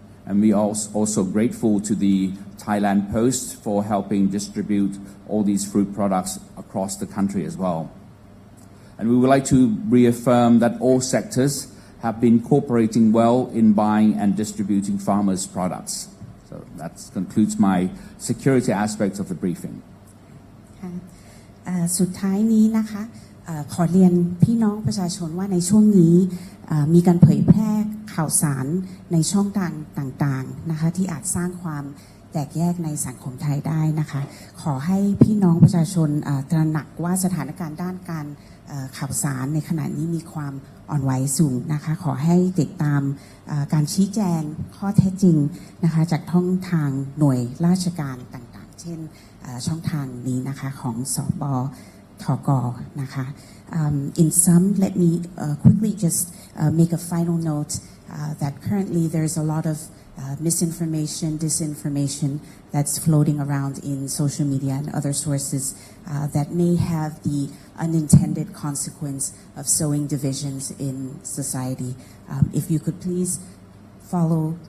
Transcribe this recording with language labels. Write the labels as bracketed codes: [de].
[en] And we are also grateful to the Thailand Post for helping distribute all these fruit products across the country as well. And we would like to reaffirm that all sectors have been cooperating well in buying and distributing farmers' products. So that concludes my security aspects of the briefing. [th] สุดท้ายนี้นะคะขอเรียนพี่น้องประชาชนว่าในช่วงนี้มีการเผยแพร่ข่าวสารในช่องทางต่างๆนะคะที่อาจสร้างความแตกแยกในสังคมไทยได้นะคะขอให้พี่น้องประชาชนตระหนักว่าสถานการณ์ด้านการ ข่าวสารในขณะนี้มีความอ่อนไหวสูงนะคะขอให้ติดตามการชี้แจงข้อเท็จจริงนะคะจากช่องทางหน่วยราชการต่างๆเช่นช่องทางนี้นะคะของสบ. ทก. นะคะ [en] In sum, let me quickly just make a final note that currently there's a lot of misinformation, disinformation that's floating around in social media and other sources that may have the unintended consequence of sowing divisions in society. If you could please follow